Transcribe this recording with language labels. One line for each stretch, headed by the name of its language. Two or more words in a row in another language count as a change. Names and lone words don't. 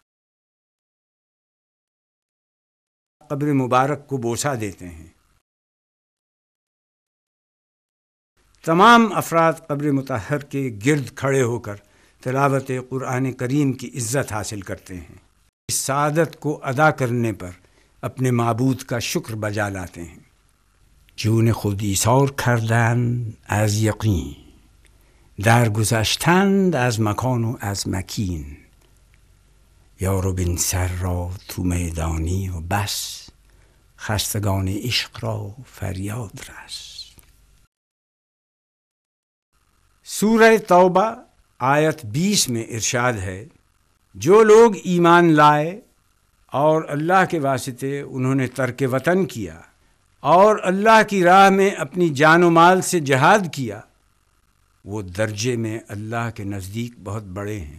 Urdu: قبر مبارک کو بوسہ دیتے ہیں۔ تمام افراد قبر مطہر کے گرد کھڑے ہو کر تلاوت قرآن کریم کی عزت حاصل کرتے ہیں۔ اس سعادت کو ادا کرنے پر اپنے معبود کا شکر بجا لاتے ہیں۔
Persian: جون خود ایثار کردن از یقین، درگذشتند از مکان و از مکین، یارو بین سر را تو میدانی و بس، خستگان عشق را فریاد رس۔
Urdu: سورہ توبہ آیت 20 میں ارشاد ہے، جو لوگ ایمان لائے اور اللہ کے واسطے انہوں نے ترک وطن کیا اور اللہ کی راہ میں اپنی جان و مال سے جہاد کیا، وہ درجے میں اللہ کے نزدیک بہت بڑے ہیں۔